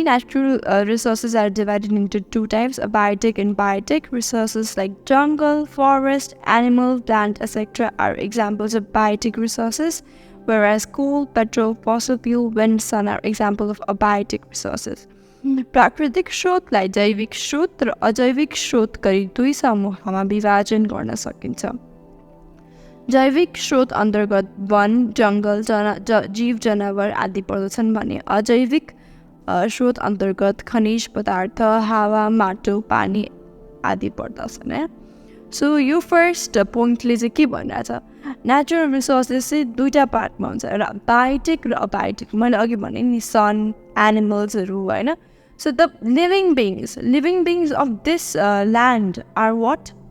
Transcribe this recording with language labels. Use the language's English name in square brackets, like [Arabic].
[English] Natural resources are divided into two types, abiotic and biotic. Resources like jungle, forest, animal, plant, etc. are examples of biotic resources, whereas coal, petrol, fossil fuel, wind, sun are examples of abiotic resources. [Nepali] प्राकृतिक स्रोतलाई जैविक स्रोत र अजैविक स्रोत गरी दुई समूहमा विभाजन गर्न सकिन्छ. जैविक स्रोत अन्तर्गत वन, जङ्गल, जीव जनावर आदि पर्दछन् भने अजैविक स्रोत अन्तर्गत खनिज पदार्थ, हावा, माटो, पानी आदि पर्दछन् है. सो यो फर्स्ट पोइन्टले चाहिँ के भनिरहेछ, नेचुरल रिसोर्सेस चाहिँ दुईवटा पार्टमा हुन्छ, एउटा बायोटिक र अबायोटिक. मैले अघि भने नि सन, एनिमल्सहरू होइन. [English] So the living beings of this land are what?